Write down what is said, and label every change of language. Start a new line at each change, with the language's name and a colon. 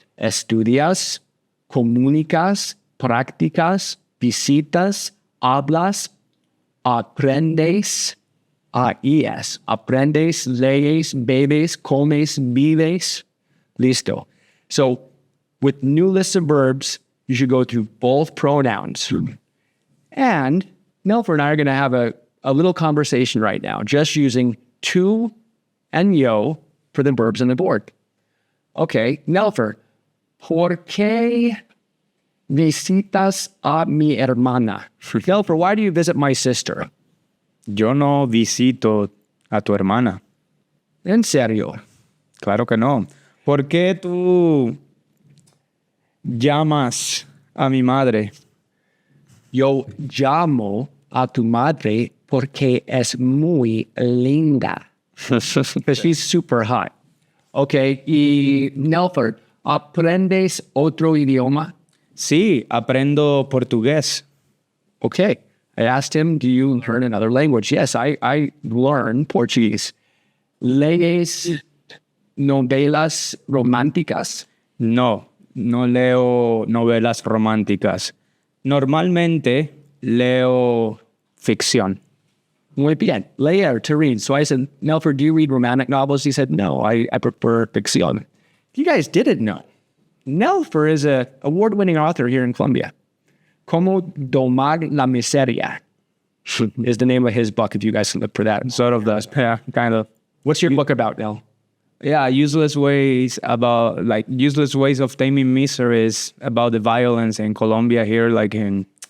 Spanish: Estudias, comunicas, practicas, visitas, hablas, aprendes, aprendes, lees, bebes, comes, vives. Listo.
English: So with new lists of verbs, you should go through both pronouns. And Nelfer and I are going to have a little conversation right now, just using tu and yo for the verbs on the board.
Spanish: Okay, Nelfer, ¿por qué visitas a mi hermana?
English: Nelfer, why do you visit my sister?
Spanish: Yo no visito a tu hermana. En serio? Claro que no. ¿Por qué tú llamas a mi madre? Yo llamo a tu madre porque es muy linda.
English: Because she's super hot. Okay,
Spanish: y Nelfer, ¿aprendes otro idioma? Sí, aprendo portugués.
English: Okay, I asked him, do you learn another language? Yes, I learn Portuguese.
Spanish: ¿Lees novelas románticas? No, no leo novelas románticas. Normalmente leo ficción. Muy bien. Leer,
English: to read. So I said, Nelfer, do you read romantic novels? He said, no, I prefer ficción. You guys didn't know. Nelfer is an award-winning author here in Colombia. Como domar la miseria is the name of his book, if you guys can look for that. Sort of the, yeah, kind of. What's your book about, Nel? Yeah, useless ways of taming miseries, about the violence in Colombia here.